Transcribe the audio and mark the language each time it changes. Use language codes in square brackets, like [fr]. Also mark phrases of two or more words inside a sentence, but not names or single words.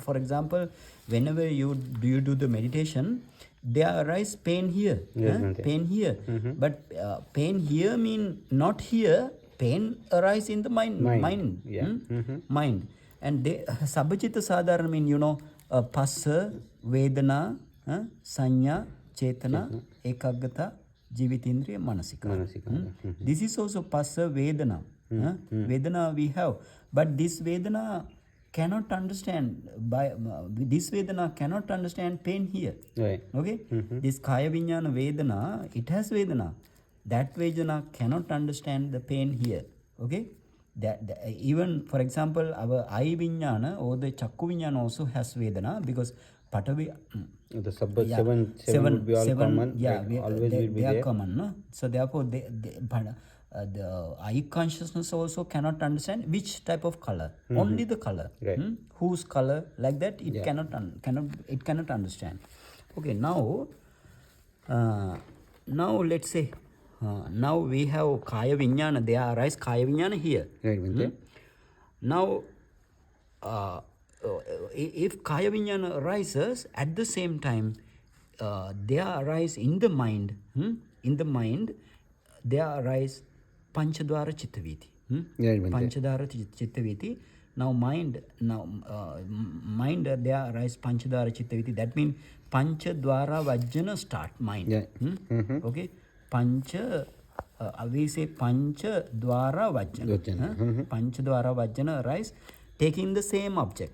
[en] For example, whenever you do the meditation, there arise pain here, pain here. But pain here mean not here. Pain arise in the mind. Mind. And they [pi] sabachita sadharana [en] mean, passa, [pi] vedana, sanya, chetana, ekaggata, jivitindriya, manasika. [en] This is also passa, vedana. Vedana we have, but this vedana cannot understand. This vedana cannot understand pain here. Right. Okay. This [pi] kaya vinyana vedana, [en] it has vedana. That vedana cannot understand the pain here. Okay. That even, for example, our eye vinyana or the [pi] chakku vinyana [en] also has vedana, because patavi. The seven would be all common. Yeah, like always will be they are there. common. No? So therefore, the eye consciousness also cannot understand which type of color. Only the color. Right. Whose color, like that, it cannot understand. Okay. Now let's say. Now we have [pi] kaya vinyana, [en] there arise [pi] kaya vinyana [en] here. Right, Bhante. Now, if [pi] kaya vinyana [en] arises, at the same time, there arise in the mind, there arise [pi] panchadwara chittaviti. [en] Right, Bhante. [pi] Panchadwara chittaviti. [en] Now mind, there arise [pi] panchadwara chittaviti. [en] That means [pi] panchadwara vajjana [en] start mind. Yeah. Okay. Pancha, we say [pi] Pancha Dwara Vajjana. Pancha Dwara Vajjana [en] arise, taking the same object.